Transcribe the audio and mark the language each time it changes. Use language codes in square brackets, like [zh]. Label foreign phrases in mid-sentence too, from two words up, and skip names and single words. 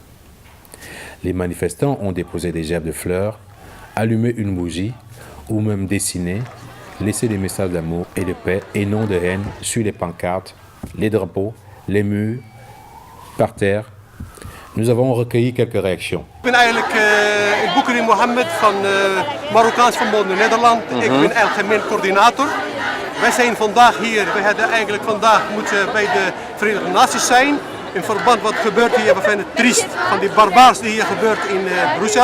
[fr] Les manifestants ont déposé des gerbes de fleurs, allumé une bougie ou même dessiné, laissé des messages d'amour et de paix et non de haine sur les pancartes, les drapeaux, les murs, par terre. Nous avons recueilli quelques réactions. [nl] Ik ben eigenlijk Boukari Mohammed van Marokkaans Verbonden Nederland. Ik ben algemeen coördinator. Wij zijn vandaag hier, wij hadden eigenlijk vandaag moeten bij de Verenigde Naties zijn. In verband wat gebeurt hier, we vinden het triest van die barbaars die hier gebeurt in Brussel.